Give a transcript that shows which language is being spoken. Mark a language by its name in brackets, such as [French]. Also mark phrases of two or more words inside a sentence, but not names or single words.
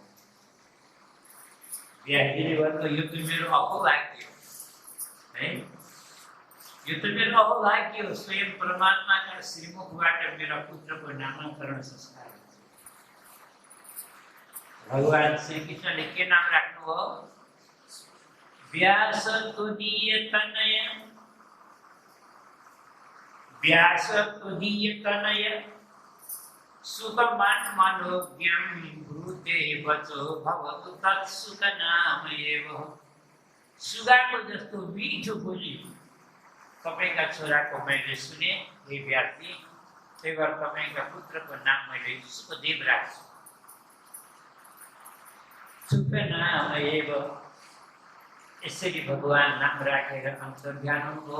[Nepali] ब्याहजीले भन्नु, यो त मेरो अहोभाग्य हो है, यो त मेरो अहोभाग्य हो। स्वयं परमात्माका श्रीमुखबाट मेरो पुत्रको नामाकरण संस्कार। भगवान श्रीकृष्णले के नाम राख्नु हो? [Sanskrit] व्यास तुदीय तनय, व्यास तुदीय तनय सुखमान मनोज्ञम ब्रूते वचो भवतु तत्सुख नाम एव। [Nepali] सुगाको जस्तो मिठो बोली तपाईका छोराको मैले सुने हे व्यासजी, त्यही भएर तपाईका पुत्रको नाम मैले सुखदेव राख्छु। [Sanskrit] सुख नाम एव। [Nepali] यसरी भगवान नाम राखेर अन्तर्ध्यान हुनुभयो।